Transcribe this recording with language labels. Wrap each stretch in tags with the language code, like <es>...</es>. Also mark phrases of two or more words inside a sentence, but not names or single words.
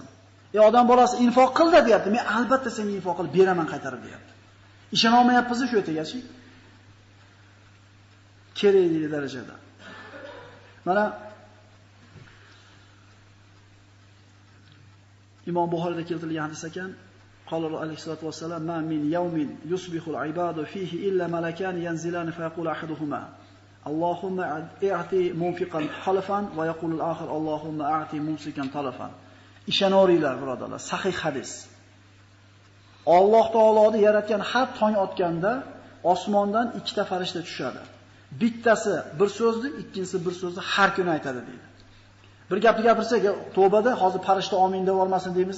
<uz>Ey odam bolasi, infoq qil-da deyapti. Men albatta senga infoq qilib beraman, qaytarib deyapti. Ishona olmayapmiz shu yergachi. Kerakli darajada. Mana Imom Buxoriyda keltirilgan hadis ekan.</uz> <ar>قال عليه الصلاة والسلام: "ما من يوم يصبح العباد فيه إلا ملكان ينزلان فيقول أحدهما: اللهم أعط منفقا خلفا ويقول الآخر: اللهم أعط ممسكا تلفا."</ar> <uz>Ishonaveringlar, birodarlar, sahih hadis. Alloh taoloni yaratgan har tong otganda osmondan ikkita farishta tushadi. Bittasi bir so'zni, ikkinchisi bir so'zni har kuni aytadi deydi. Bir gapni gapirsak, tavbada hozir farishta amin deb olmasin deymiz-a?</uz>